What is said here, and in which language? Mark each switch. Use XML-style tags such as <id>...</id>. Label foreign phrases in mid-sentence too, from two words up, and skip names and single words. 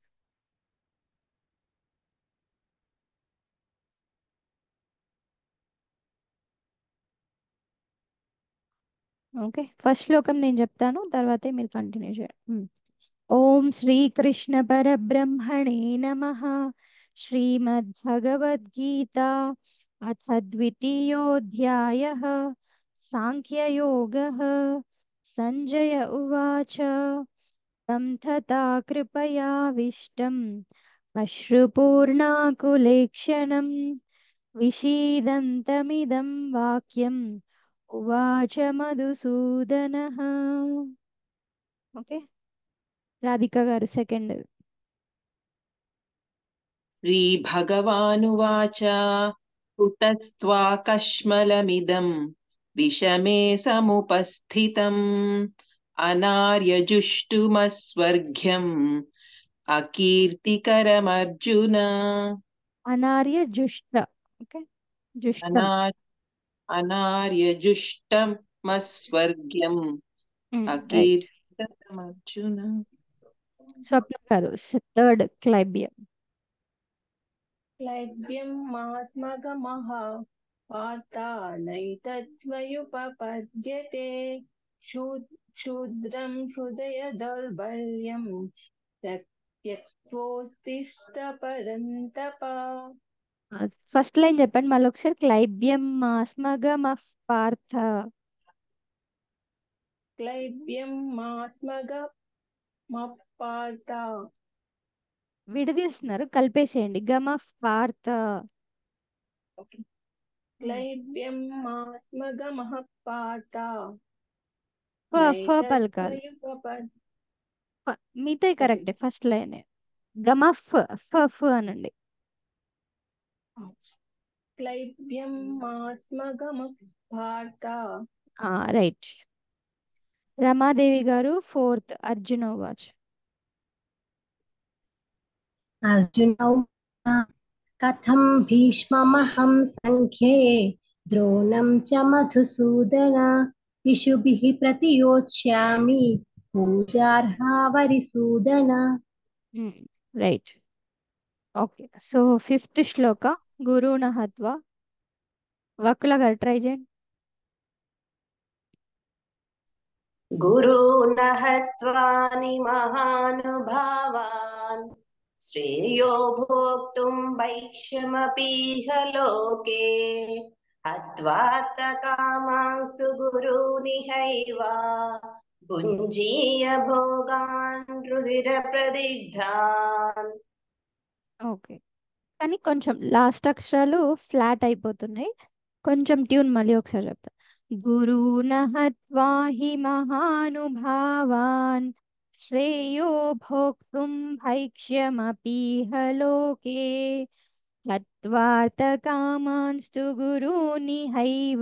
<en>OK, first</en> <te>శ్లోకం నేను చెప్తాను, తర్వాతే మీరు కంటిన్యూ చేయండి.</te> <sa>ఓం శ్రీకృష్ణ పరబ్రహ్మణే నమః. శ్రీమద్భగవద్గీత అథ ద్వితీయోऽధ్యాయः సాంఖ్యయోగः. సంజయ ఉవాచ तं तथा कृपयाविष्टम् अश्रुपूर्णाकुलेक्षणं विषीदन्तमिदं वाक्यम् उवाच मधुसूदनः.</sa> <te>ఓకే, రాధిక గారు సెకండ్.</te> <sa>श्रीभगवानुवाच कुतस्त्वाकश्मलमिदं विषमे समुपस्थितम् अनार्यजुष्टुमस्वर्ग्यम् अकीर्तिकरमर्जुन। అనార్య జుష్ట.</sa> <te>ఓకే, జుష్టం.</te> <sa>अनार् अनार्यजुष्टमस्वर्ग्यम्</sa> <te>రైట్.</te> <sa>अकीर्तिकरमर्जुन।</sa> <te>స్వప్న గారు థర్డ్, క్లైబ్యం.</te> <sa>क्लैब्यं मास्मगमः पार्था नैतत्त्वयुपपद्यते शूद्रं हृदय दौर्बल्यं त्यक्त्वोत्तिष्ठ परन्तप।</sa> <en>first line</en> <te>చెప్పండి మళ్ళీ ఒకసారి.</te> <sa>క్లైబ్యం అస్మగమ పార్థ. क्लैब्यं मास्मगमः पार्थ</sa> <te>విడదీస్తున్నారు, కలిపేసేయండి.</te> <sa>గమ పార్థ. क्लैब्यं मास्मगमः पार्थ</sa> <te>ఫ పలకాలి.</te> <sa>नैतत्त्वयुपपद्यते</sa> <te>మిగతాయి కరెక్టే,</te> <en>first line.</en> <te>గమ ఫ ఫ ఫ అనండి.</te> <sa>क्लैब्यं मास्मगमः पार्थ</sa> <te>రైట్. రమాదేవి గారు ఫోర్త్ అర్జున వాచ్.</te> <sa>अर्जुन उवाच कथं भीष्ममहं सङ्ख्ये द्रोणं च मधुसूदन इषुभिः प्रतियोत्स्यामि पूजार्हा वरिसूदन.</sa> <en>Right. OK. so fifth</en> <te>శ్లోక</te> <sa>గురువున హత్వా.</sa> <te>వకుల గారు ట్రై చేయండి.</te> <sa>गुरून् हत्वा महानुभावान् श्रेयो भोक्तुं वैश्यमपीह लोके हत्वार्थकामांस्तु गुरूनिहैव भुञ्जीय भोगान् रुधिरप्रदिग्धान्.</sa> <te>ఓకే. కానీ కొంచెం లాస్ట్ అక్షరాలు ఫ్లాట్ అయిపోతున్నాయి. కొంచెం ట్యూన్ మళ్ళీ ఒకసారి చెప్తా.</te> <sa>గురువున హత్వా హి మహానుభావాన్ శ్రేయో భోక్తుం భైక్ష్యమపీహ లోకే హత్వార్థకామాంస్తు గురూని హైవ.</sa>